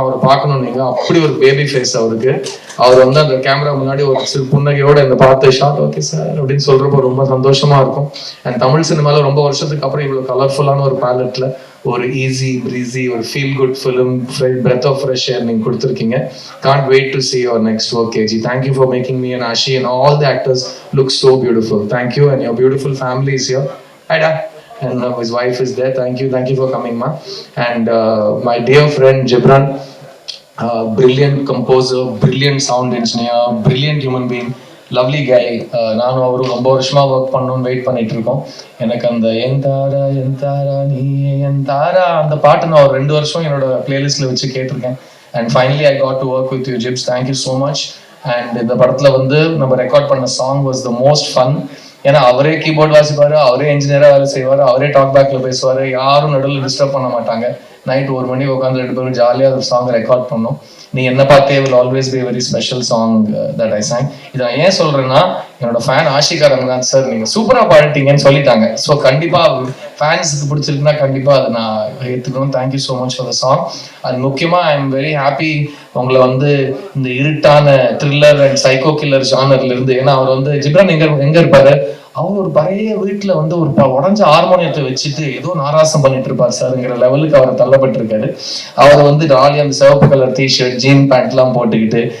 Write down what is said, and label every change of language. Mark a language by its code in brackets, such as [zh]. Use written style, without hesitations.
[ta] அவரை பார்க்கணும் நீங்க, அப்படி ஒரு பேபி ஃபேஸ் அவருக்கு. அவர் வந்து அந்த கேமரா முன்னாடி ஒரு சிறு புன்னகையோட இந்த பார்த்து ஷார்ட் ஓகே சார் அப்படின்னு சொல்றப்போ ரொம்ப சந்தோஷமா இருக்கும். அண்ட் தமிழ் சினிமால ரொம்ப வருஷத்துக்கு அப்புறம் இவ்வளவு கலர்ஃபுல்லான ஒரு பேலட்ல ஒரு ஈஸி பிரீஸி ஒரு feel good film, [en] breath of fresh air [ta] நீங்க கொடுத்துருக்கீங்க. [en] Can't wait to see your next work, KG. Thank you for making me and Ashi and all the actors look so beautiful. Thank you, and your beautiful family is here. Hi Dad. And his wife is there. Thank you for coming, ma. And my dear friend Gibran, brilliant composer, brilliant sound engineer, brilliant human being, lovely guy. [ta] நானும் அவரும் ரொம்ப வருஷமா work பண்ணணும்னு wait பண்ணிட்டு இருக்கோம். எனக்கு அந்த என் தாரா நீ என் தாரா அந்த பாட்டு நான் ஒரு 2 வருஷம் என்னோட பிளேலிஸ்ட்ல வச்சு கேட்டிருக்கேன். [en] And finally I got to work with you Jibs. Thank you so much. And [ta] இந்த படத்துல வந்து நம்ம ரெக்கார்ட் பண்ண [en] Song was the most fun. [ta] ஏன்னா அவரே கீபோர்ட் வாசிப்பாரு, அவரே இன்ஜினியரா வேலை செய்வாரு, அவரே டாக் பேக்ல பேசுவாரு, யாரும் நடுவில் டிஸ்டர்ப் பண்ண மாட்டாங்க. நைட் 1 மணி உட்காந்து 2 பேரும் ஜாலியாக ஒரு சாங் ரெக்கார்ட் பண்ணோம். [en] நீ என்ன பார்த்தே will always be a very special song that I sang. [ta] இதை நான் ஏன் சொல்றேன்னா, என்னோட ஃபேன் ஆஷிகா ரங்கநாத் சார் நீங்க சூப்பரா பாடிட்டீங்கன்னு சொல்லிட்டாங்க. ஸோ கண்டிப்பா ஃபேன்ஸுக்கு பிடிச்சிருக்குன்னா கண்டிப்பா அதை நான் ஏற்றுக்கணும். [en] Thank you so much for the song. [ta] அது முக்கியமா [en] I am very happy [ta] உங்களை வந்து இந்த இருட்டான த்ரில்லர் அண்ட் சைக்கோ கில்லர் ஜானர்ல இருந்து, ஏன்னா அவர் வந்து ஜிப்ரான் எங்க இருப்பாரு, அவர் ஒரு பழைய வீட்டுல வந்து ஒரு உடஞ்ச ஹார்மோனியத்தை வச்சுட்டு ஏதோ நாராசம் பண்ணிட்டு இருப்பார் சார்ங்கிற லெவலுக்கு அவர் தள்ளப்பட்டிருக்காரு. அவர் வந்து ராலி அந்த சிவப்பு கலர் டிஷர்ட் ஜீன் பேண்ட் எல்லாம் போட்டுக்கிட்டு